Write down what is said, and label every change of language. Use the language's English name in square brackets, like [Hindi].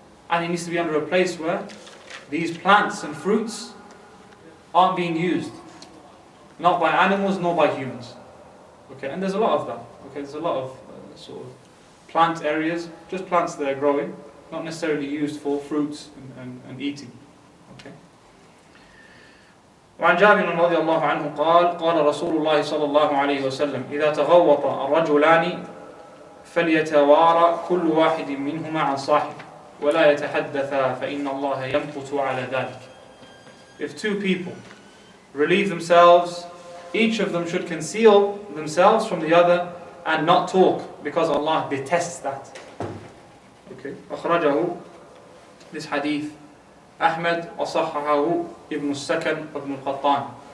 [English] And it needs to be under a place where these plants and fruits aren't being used. Not by animals, nor by humans. Okay, and there's a lot of that. Okay, there's a lot of sort of plant areas, just plants that are growing, not necessarily used for fruits and eating. Okay. [Arabic] وعن جابر رضي الله عنه قال قال رسول الله صلى الله عليه وسلم إذا تغوط الرجلان فليتوارى كل واحد منهما عن صاحب ولا يتحدثا فإن الله يمقت على ذلك. [English] If two people relieve themselves, each of them should conceal themselves from the other and not talk, because Allah detests that. Okay. أخرجه, this hadith, Ahmed وصححه Ibn al-Sakan Ibn al-Qattan.